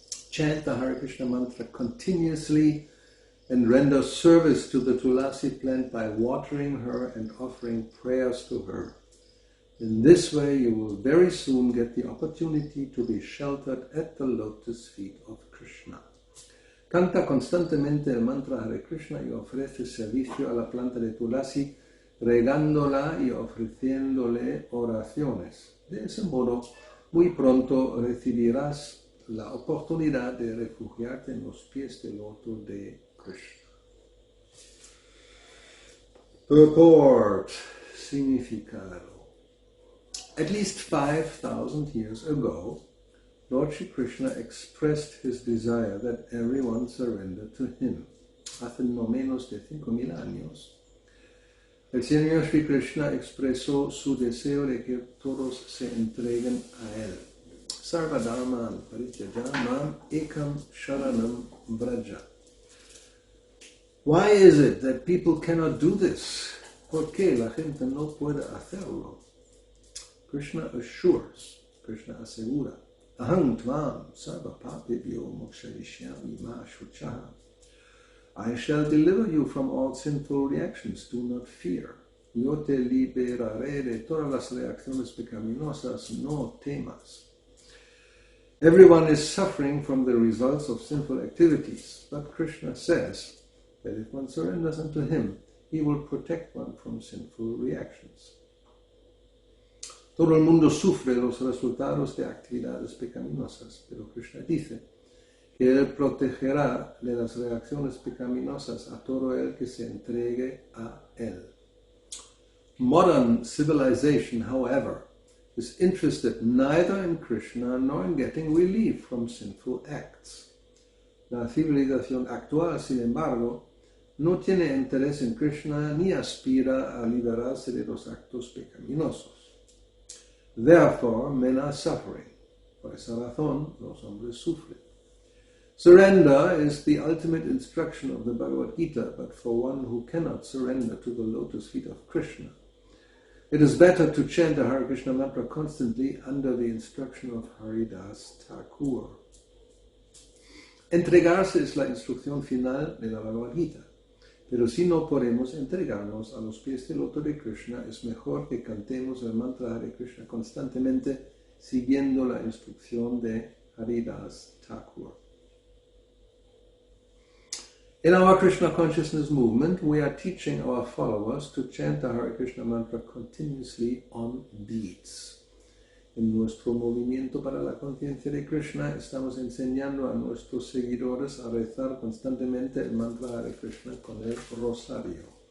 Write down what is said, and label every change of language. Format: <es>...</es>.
<en>Chant the Hare Krishna mantra continuously and render service to the Tulasi plant by watering her and offering prayers to her. In this way, you will very soon get the opportunity to be sheltered at the lotus feet of Krishna.</en> <es>Canta constantemente el mantra Hare Krishna y ofrece servicio a la planta de Tulasi, regándola y ofreciéndole oraciones. De ese modo, muy pronto recibirás la oportunidad de refugiarte en los pies del loto de Krishna.</es> <en>Purport, significado. At least 5,000 years ago, Lord Shri Krishna expressed his desire that everyone surrender to him.</en> <es>Hace no menos de 5,000 años, el Señor Shri Krishna expresó su deseo de que todos se entreguen a él.</es> <sa>Sarvadharman parityajam mam ekam sharanam vraja.</sa> <en>Why is it that people cannot do this?</en> <es>¿Por qué la gente no puede hacerlo?</es> <en>Krishna assures,</en> <es>Krishna asegura,</es> <sa>Aham tvam sarva papebhyo mokshayishyami ma shuchaha.</sa> <en>I shall deliver you from all sinful reactions, do not fear.</en> <es>Yo te liberaré de todas las reacciones pecaminosas, no temas.</es> <en>Everyone is suffering from the results of sinful activities, but Krishna says that if one surrenders unto him, he will protect one from sinful reactions.</en> <es>Todo el mundo sufre los resultados de actividades pecaminosas, pero Krishna dice que él protegerá de las reacciones pecaminosas a todo el que se entregue a él.</es> <en>Modern civilization, however, is interested neither in Krishna nor in getting relief from sinful acts.</en> <es>La civilización actual, sin embargo, no tiene interés en Krishna ni aspira a liberarse de los actos pecaminosos.</es> <en>Therefore, men are suffering.</en> <es>Por esa razón, los hombres sufren.</es> <en>Surrender is the ultimate instruction of the Bhagavad Gita, but for one who cannot surrender to the lotus feet of Krishna, it is better to chant the Hare Krishna mantra constantly under the instruction of Haridas Thakur.</en> <es>Entregarse es la instrucción final de la Bhagavad Gita. Pero si no podemos entregarnos a los pies del loto de Krishna, es mejor que cantemos el mantra Hare Krishna constantemente, siguiendo la instrucción de Haridas Thakur.</es> <en>In our Krishna consciousness movement, we are teaching our followers to chant the Hare Krishna mantra continuously on beats.</en> <es>En nuestro movimiento para la conciencia de Krishna, estamos enseñando a nuestros seguidores a rezar constantemente el mantra Hare Krishna con el rosario.</es>